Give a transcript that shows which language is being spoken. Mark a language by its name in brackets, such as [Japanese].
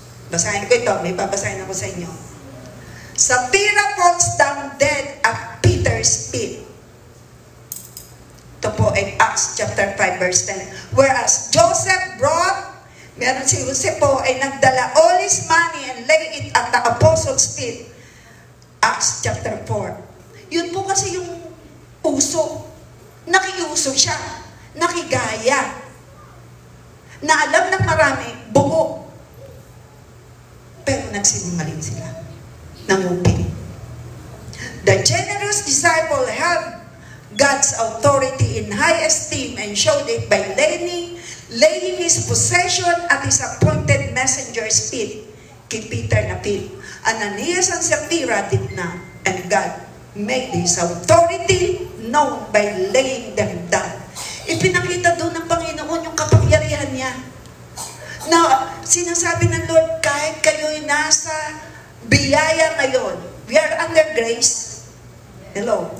[Filipino] Basahin ko ito, may babasahin ako sa inyo. [English] Safira falls down dead at Peter's feet. [Filipino] Ito po ay [English] Acts chapter 5 verse 10. Whereas Joseph [Filipino] meron si Joseph po ay nagdala [English] all his money and lay it at the apostles' feet. [Filipino] Acts chapter 4. Yun po kasi yung uso. Nakiuso siya. Nakigaya. Na alam ng marami, buo. Pero nagsinungaling sila. Nangupin. [English] The generous disciple held God's authority in high esteem and showed it by laying his possession at his appointed messenger's feet. [Filipino] Kay Peter na [English] feet. Ananias and Sapphira did not, and God made his authority known by laying them down. [Filipino] Ipinakita doon ng Panginoon yung kapangyarihan niya. Na sinasabi ng Lord, kahit kayo'y nasa biyaya ngayon, [English] we are under grace. [Filipino] Hello.